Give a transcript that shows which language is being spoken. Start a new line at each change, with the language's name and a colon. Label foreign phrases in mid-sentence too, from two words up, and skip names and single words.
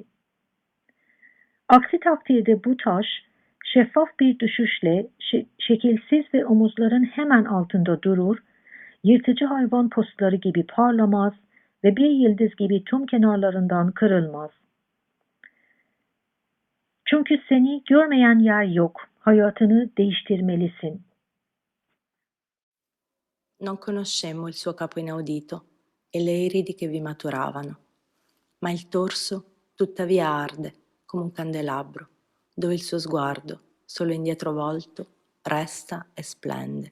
Turkish: Aksi takdirde bu taş, şeffaf bir düşüşle şekilsiz ve omuzların hemen altında durur, yırtıcı hayvan postları gibi parlamaz ve bir yıldız gibi tüm kenarlarından kırılmaz. Çünkü seni görmeyen yer yok, hayatını değiştirmelisin.
Italian: Non conoscemmo il suo capo inaudito e le iridi che vi maturavano, ma il torso tuttavia arde come un candelabro, dove il suo sguardo, solo indietro volto, resta e splende.